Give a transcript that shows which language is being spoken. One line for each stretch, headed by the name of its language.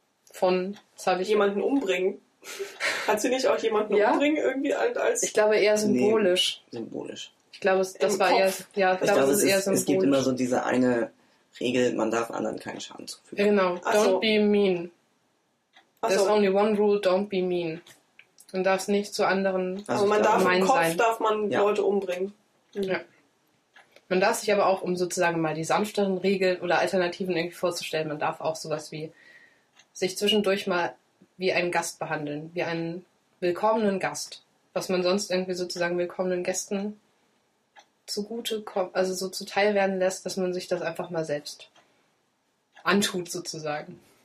German: Von, das habe ich... Jemanden umbringen? Hat sie nicht auch jemanden umbringen irgendwie als... Ich glaube eher symbolisch. Nee, symbolisch. Ich glaube, das war eher, ja, ich glaube, es ist eher symbolisch. Es gibt immer so diese eine Regel, man darf anderen keinen Schaden zufügen.
English: Genau, don't be mean. There's only one rule, don't be mean.
German: Man darf es nicht zu anderen gemein sein. Also man darf im Kopf, darf man Leute umbringen. Mhm. Ja. Man darf sich aber auch, um sozusagen mal die sanfteren Regeln oder Alternativen irgendwie vorzustellen, man darf auch sowas wie sich zwischendurch mal wie einen Gast behandeln, wie einen willkommenen Gast, was man sonst irgendwie sozusagen willkommenen Gästen zugute kommt, also so zuteil werden lässt, dass man sich das einfach mal selbst antut sozusagen.